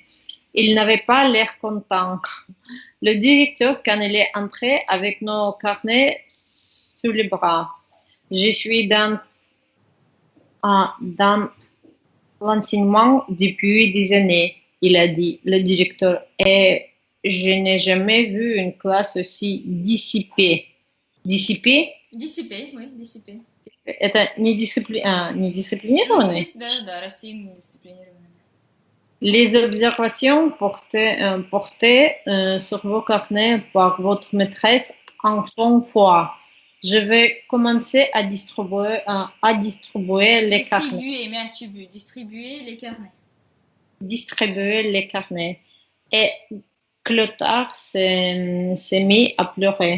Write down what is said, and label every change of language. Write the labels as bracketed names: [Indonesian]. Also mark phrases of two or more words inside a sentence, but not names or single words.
[French] Il n'avait pas l'air content. Le directeur, quand il est entré avec nos carnets sous les bras, je suis dans l'enseignement depuis des années, il a dit, le directeur, et je n'ai jamais vu une classe aussi dissipée. Dissipée? Dissipée, oui, dissipée. [Russian] Это недисциплинированный? Да, рассеянный, недисциплинированный. [French] Les observations portées sur vos carnets par votre maîtresse en font foi. Je vais commencer à distribuer les carnets. Distribuer les carnets. Distribuer les carnets. Et Clotaire s'est mis à pleurer.